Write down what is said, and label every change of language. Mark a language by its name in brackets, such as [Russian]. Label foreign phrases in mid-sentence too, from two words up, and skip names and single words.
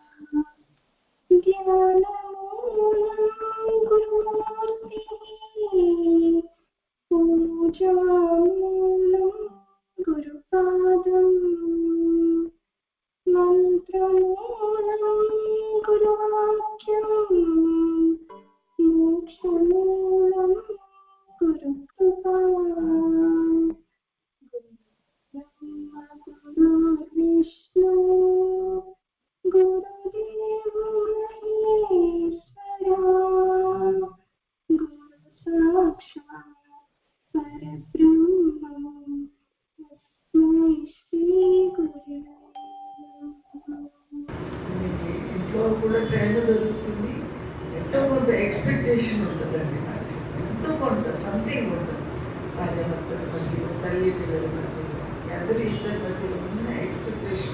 [Sanskrit] ज्ञानमूलं गुरुमूर्तिः पूजामूलं गुरुपादम् मंत्रमूलं गुरुवाक्यम् मोक्षमूलं गुरुकृपा ब्रह्म गुरुर्विष्णु गुरुदेव महेश्वरा गुरु साक्षात् परब्रह्मं तस्मै श्री गुरवे। [Telugu] ఇంట్లో కూడా ట్రైన్ దొరుకుతుంది, ఎంతో కొంత ఎక్స్పెక్టేషన్ ఉంటుందండి. నాకు ఎంతో కొంత సంథింగ్ ఉంటుంది. భార్యాభర్తల మధ్యలో, తల్లి పిల్లల మధ్యలో, ఎవరి ఇద్దరి మధ్యలో ఉన్న ఎక్స్పెక్టేషన్.